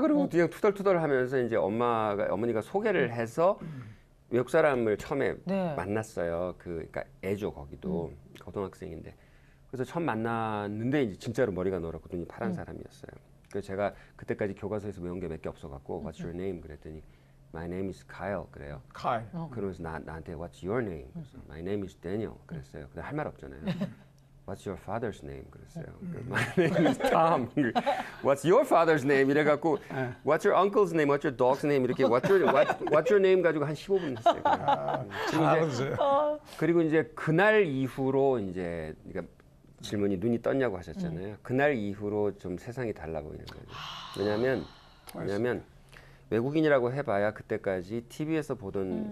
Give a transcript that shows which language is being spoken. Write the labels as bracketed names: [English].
[Korean] 그리고 그냥 투덜투덜하면서 이제 어머니가 소개를 해서 외국 사람을 처음에 네. 만났어요. 그러니까 애죠 거기도 고등학생인데. 그래서 처음 만났는데 이제 진짜로 머리가 노랗고 눈이 파란 사람이었어요. 그래서 제가 그때까지 교과서에서 외운 게 몇 개 없어갖고 [English] What's your name? [Korean] 그랬더니 [English] My name is Kyle [Korean] 그래요. 칼. 그러면서 나한테 [English] What's your name? [Korean] 그래서 [English] My name is Daniel [Korean] 그랬어요. 근데 할 말 없잖아요. [English] What's your father's name? [Korean] 그랬어요. [English] My name is Tom. What's your father's name? [Korean] 이래갖고 [English] What's your uncle's name? What's your dog's name? [Korean] 이렇게 [English] What's your name [Korean] 가지고 한 15분 했어요. 잘 알아주세요. 그리고 이제 그날 이후로 이제 그러니까 질문이 눈이 떴냐고 하셨잖아요. 그날 이후로 좀 세상이 달라 보이는 거죠. 왜냐하면 외국인이라고 해봐야 그때까지 TV에서 보던